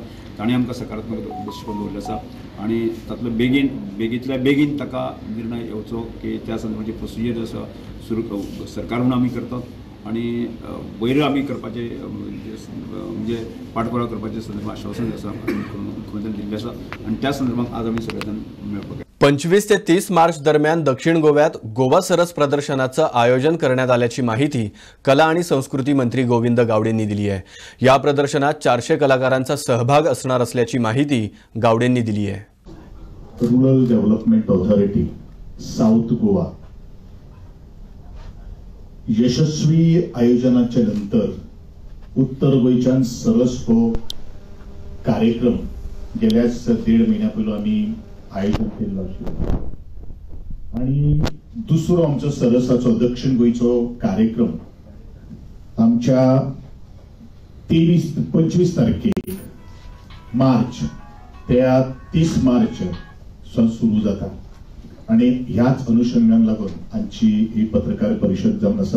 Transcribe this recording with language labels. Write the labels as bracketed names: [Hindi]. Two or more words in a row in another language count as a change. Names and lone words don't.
[Konkani] तांणी आमकां सकारात्मक दृश्टीकोन दवरलो आसा आणि तातूंतलो बेगींतल्या बेगीन ताका निर्णय येवचो की त्या संदर्भाची प्रोसिजर जो आसा सुरू सरकार म्हणून आमी करतात आणि वयर आमी करपाचे म्हणजे पाठपुरावा करपाचे संदर्भात आश्वासन आसा मुख्यमंत्र्यान दिल्लें आसा आणि त्या संदर्भात आज आमी सगळे जाण मेळपाक [Marathi] 25 ते 30 मार्च दरम्यान दक्षिण गोव्यात गोवा सरस प्रदर्शनाचं आयोजन करण्यात आल्याची माहिती कला आणि संस्कृती मंत्री गोविंद गावडेंनी दिली आहे. या प्रदर्शनात 400 कलाकारांचा सहभाग असणार असल्याची माहिती गावडेंनी दिली आहे. [Konkani] रूरल डेव्हलपमेंट ऑथॉरिटी साऊथ गोवा यशस्वी आयोजनाच्या नंतर उत्तर गोंयच्यान सरस हो कार्यक्रम गेल्या 1.5 महिन्यापूर्वी आम्ही आयोजन केलं आशिल्लो आणि दुसरो आमचो सरसाचो दक्षिण गोंयचो कार्यक्रम आमच्या 25 तारखेक मार्च त्या 30 मार्च सुरू जाता आणि ह्याच अनुषंगान लागून आमची ही पत्रकार परिषद जावन आसा.